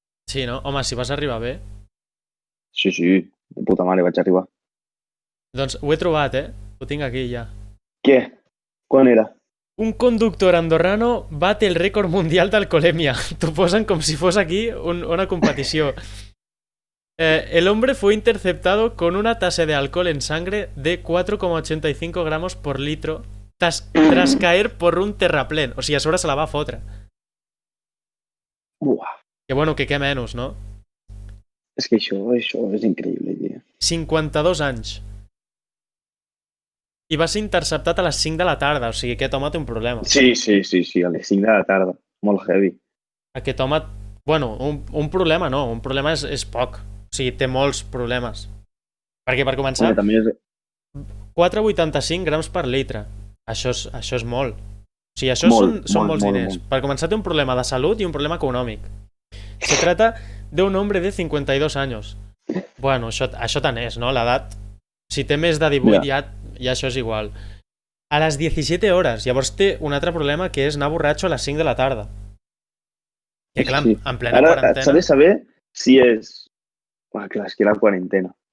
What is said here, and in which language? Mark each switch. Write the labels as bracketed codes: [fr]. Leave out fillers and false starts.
[ca] Sí, no? Home, si vas arribar bé. Sí, de puta mare vaig arribar. Doncs ho he trobat, Ho tinc aquí ja. Què? Quan era? [es] Un conductor andorrano bate el récord mundial d'alcoholemia. [ca] T'ho posen com si fos aquí una competició. [es] El hombre fue interceptado con una tasa de alcohol en sangre de 4,85 gramos por litro tras caer por un terraplén. [ca] O sigui, a sobre se la va fotre. Buah. Que bueno, que què menys, no? És que això és increïble, tio. 52 anys. I va ser interceptat a les 5 de la tarda. O sigui, aquest home té un problema. Sí, a les 5 de la tarda. Molt heavy. Aquest home... Bueno, un problema no. Un problema és poc. O sigui, té molts problemes. Perquè, per començar, També és... 4,85 grams per litre. Això és molt. O sigui, això són molts diners. Per començar, té un problema de salut i un problema econòmic. [es] Se trata de un hombre de 52 años. [ca] Bueno, això tant és, no? L'edat, si té més de 18 ja això és igual. A les 17 hores. Llavors té un altre problema que és anar borratxo a les 5 de la tarda. Que clar, Sí. en plena Ara quarantena... s'ha de saber si és... Ah, clar, és que era quarantena.